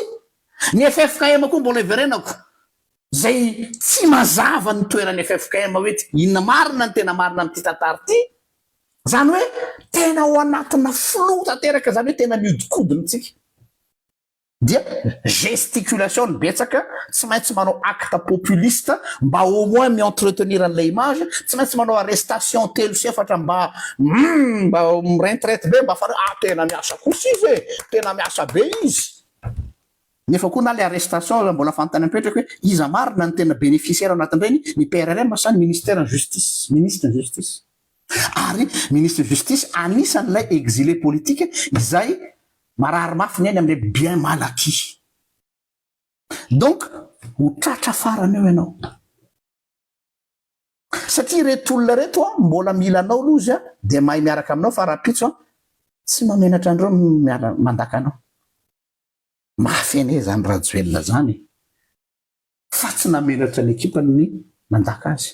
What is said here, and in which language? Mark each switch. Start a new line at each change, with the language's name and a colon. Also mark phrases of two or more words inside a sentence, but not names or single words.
Malagasy: Ny FFKM koa mbola iverenako zay tsy mazava ny toeran'ny FFKM hoe inona marina ny tena marina amin'ity tantara ity. Zany hoe tena ao anatina flou tanteraka, zany hoe tena miodikodina tsika. Dia gesticulation betsaka, tsy maintsy manao
French: acte populiste
Malagasy: mba
French: au moins
Malagasy: mi-entretenir an'ilay image, tsy maintsy manao arrestation telo sy efatra mba mirentrety be mba fa tena miasa kosa izy tena miasa be izy. nefa koa na le arrestation mbola fantany mipetraka hoe iza marina ny tena bénéficiaire anatin'ireny ny PRRM sa ny
French: ministère en justice, ministre en justice.
Malagasy: Ary
French: ministre de justice
Malagasy: anisan'ilay
French: exilé politique
Malagasy: izay marary mafy ny any amin'le
French: bien mal acquis.
Malagasy: Donc ho tratra farany eo ianao satria reto olona reto a mbola mila anao aloha izy a de mahay miaraka aminao fa raha-pitso a tsy mamenatra andreo mandaka anao. Mafy ane zany Rajoelina zany fa tsy namenatra ny ekipany ny mandaka azy.